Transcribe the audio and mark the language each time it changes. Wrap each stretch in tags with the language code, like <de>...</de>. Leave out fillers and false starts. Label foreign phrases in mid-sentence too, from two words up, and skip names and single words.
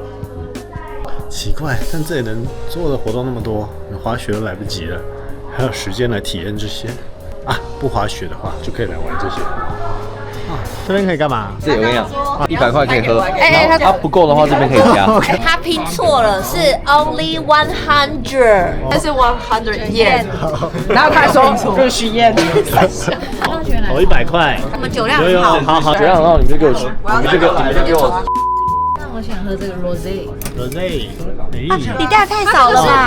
<zh>奇怪，但這裡能做的活動那麼多，滑雪都來不及了，還有時間來體驗這些啊！不滑雪的話，就可以來玩這些。這邊可以幹嘛？這有跟你講，100塊可以喝，它不夠的話，這邊可以加。他拼錯了，是 only 100，但是100 yen， 然後他說这是 yen，投100塊。我们酒量很好，好，酒量很好，你们就给我，你们就给我。我想喝这個 rosé。你加太少了吧？</zh>